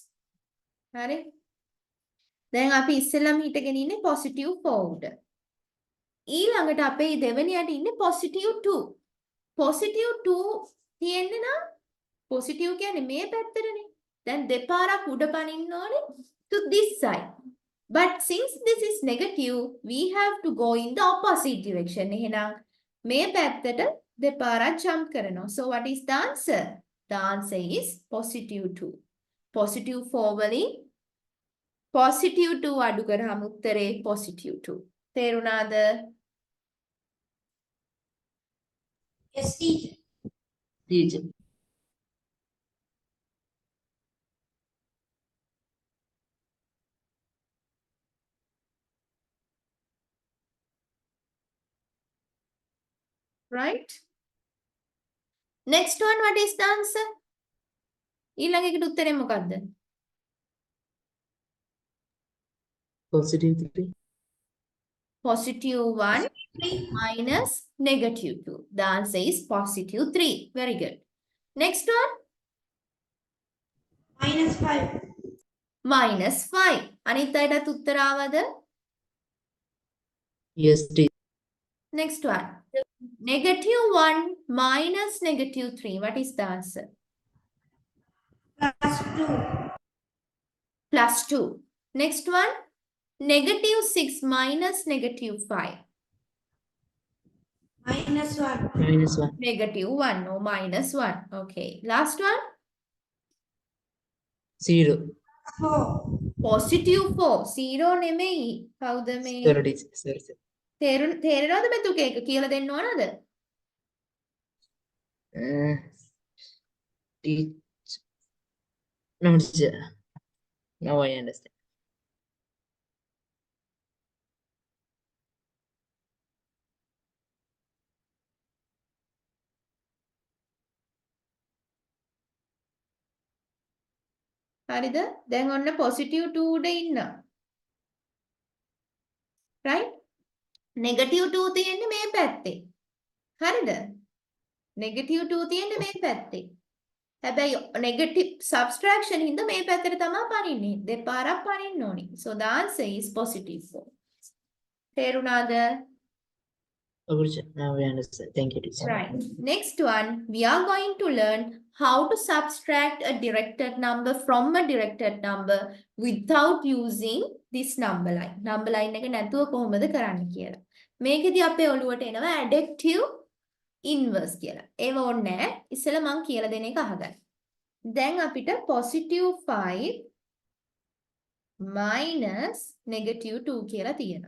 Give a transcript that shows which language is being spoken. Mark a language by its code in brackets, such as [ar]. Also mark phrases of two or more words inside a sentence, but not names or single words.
[si] හරි? දැන් අපි ඉස්සෙල්ලාම හිටගෙන ඉන්නේ positive 4 උඩ. ඊළඟට අපේ දෙවෙනියට ඉන්නේ positive 2. positive 2 තියෙන්නේ නම් positive කියන්නේ මේ පැත්තටනේ. දැන් දෙපාරක් උඩ පනින්න ඕනේ [en] to this side. But since this is negative, we have to go in the opposite direction. [si] එහෙනම් මේ පැත්තට දෙපාරක් jump කරනවා. [en] So what is the answer? The answer is positive 2. [si] Positive 4 වලින් positive 2 අඩු කරාම උත්තරේ positive 2. තේරුණාද? [en] Yes, teacher. Teacher. Right? Next one, what is the answer? [si] ඊළඟ එකට උත්තරේ මොකක්ද? [en] Positive 3. Positive 1 minus negative 2. The answer is positive 3. Very good. Next one, -5. minus 5. [si] අනිත් අයටත් උත්තර ආවද? [en] Yes, teacher. Next one, negative 1 minus negative 3. What is the answer? +2. Plus 2. Next one, negative 6 minus negative 5. -1. -1. Negative 1 or minus 1. Okay. Last one, 0. 4. [si] positive 4. 0 නෙමෙයි. කවුද මේ? [en] Sorry, teacher. Sorry, sir. [si] තේරෙනවද මෙතුක ඒක කියලා දෙන්න ඕනද? [en] Teacher. No, teacher. Now I understand. [si] හරිද? දැන් ඔන්න positive 2 උඩ ඉන්න. right? negative 2 තියෙන්නේ මේ පැත්තේ. හරිද? negative 2 තියෙන්නේ මේ පැත්තේ. හැබැයි [en] negative subtraction [si] හින්දා මේ පැත්තට තමයි පනින්නේ. දෙපාරක් පනින්න ඕනි. [en] So the answer is positive 4. [si] තේරුණාද? [en] Okay, teacher. Now I understand. Thank you, teacher. Right. Next one, we are going to learn how to subtract a directed number from a directed number without using this number line. Number line [si] එක නැතුව කොහොමද කරන්න කියලා. මේකෙදි අපේ ඔළුවට එනවා [en] additive inverse [si] කියලා. ඒව ඕනේ නැහැ. ඉස්සෙල්ලා මම කියලා දෙන එක අහගන්න. දැන් අපිට [en] positive 5 minus negative 2 [si] කියලා තියෙනවා.